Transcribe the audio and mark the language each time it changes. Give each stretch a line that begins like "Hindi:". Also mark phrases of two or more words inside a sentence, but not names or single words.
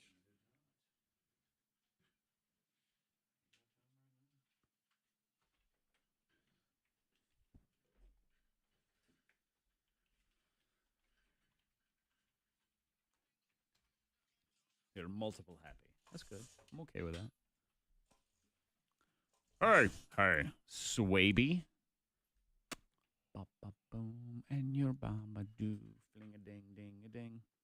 English: There are multiple happy. That's good. I'm okay with that. Hey, Swaby. Ba-ba-boom, and your bamba-doo. Fling-a-ding-ding-a-ding.